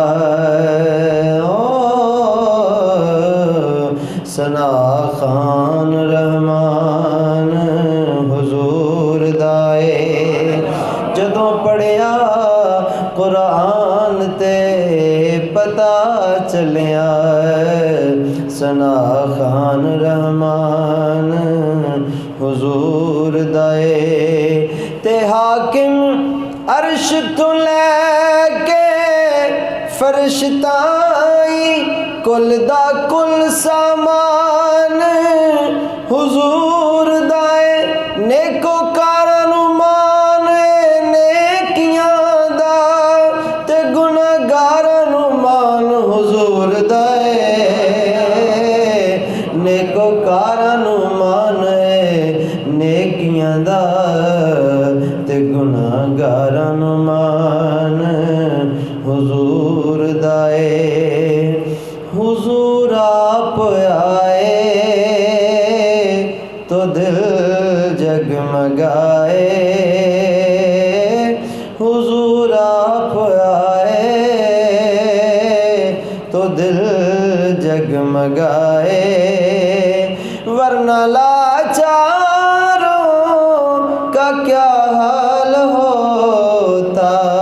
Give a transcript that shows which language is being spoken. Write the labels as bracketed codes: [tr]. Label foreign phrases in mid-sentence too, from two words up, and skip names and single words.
[pa] ثنا خان رحمان حضور دائے جدوں پڑھیا قرآن تے پتا چلیا ثنا خان رحمان حضور دائے تے حاکم عرش تو لے کے فرش تائیں کل دا کل سامان حضور دائے نیکو کارنو مان نیکیاں دا تے گناہگارنو مان حضور دائے نیکو کارنو مان نیکیاں دا تے گناہگارنو مان حضور دائے [ur] حضور آپ آئے تو دل جگمگائے حضور آپ آئے تو دل جگمگائے ورنہ لاچاروں کا کیا حال ہوتا